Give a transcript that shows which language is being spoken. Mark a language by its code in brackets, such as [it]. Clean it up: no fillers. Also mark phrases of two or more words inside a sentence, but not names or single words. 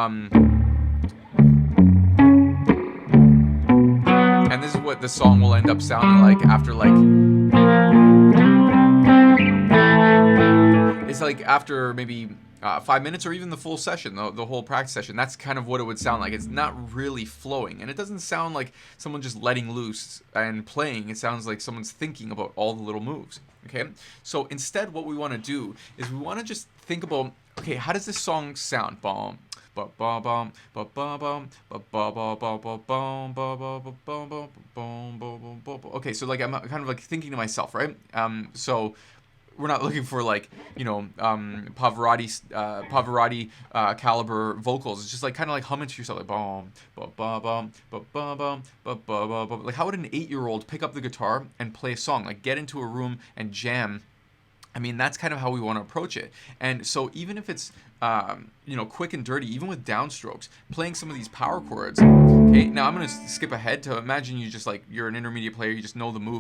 [en] And this is what the song will end up sounding like after like, it's like after maybe 5 minutes or even the full session, the whole practice session. That's kind of what it would sound like. It's not really flowing, and it doesn't sound like someone just letting loose and playing. It sounds like someone's thinking about all the little moves, okay? So instead, what we want to do is we want to just think about, okay, how does this song sound? Bum, ba ba bum, ba ba bum, ba ba ba ba ba bum, ba ba ba bum, ba bum ba ba ba. Okay, so like I'm kind of like thinking to myself, right? So we're not looking for like, you know, Pavarotti caliber vocals. It's just like kind of like humming to yourself, like bum ba ba bum ba ba bum ba ba ba ba. Like how would an 8-year-old pick up the guitar and play a song? Like get into a room and jam. I mean, that's kind of how we want to approach it. And so even if it's you know, quick and dirty, even with downstrokes, playing some of these power chords. Okay, now I'm gonna skip ahead to imagine you just like you're an intermediate player, you just know the moves.